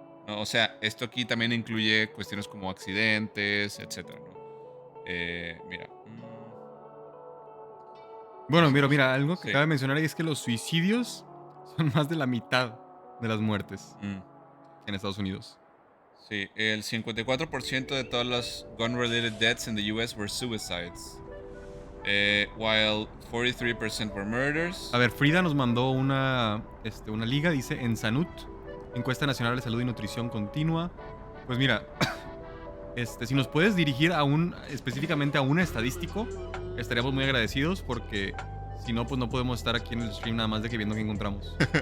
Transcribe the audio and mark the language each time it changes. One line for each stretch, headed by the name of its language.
Spanish: ¿No? O sea, esto aquí también incluye cuestiones como accidentes, etc. ¿no? Mira. Bueno, mira, algo que Sí. cabe mencionar es que los suicidios son más de la mitad de las muertes en Estados Unidos. Sí, el 54% de todas las
English: gun-related deaths in the US were suicides. While 43% were murders.
Spanish: A ver, Frida nos mandó una liga, dice en Sanut, Encuesta Nacional de Salud y Nutrición Continua. Pues mira, si nos puedes dirigir específicamente a un estadístico, estaríamos muy agradecidos porque si no, pues no podemos estar aquí en el stream nada más de que viendo qué encontramos.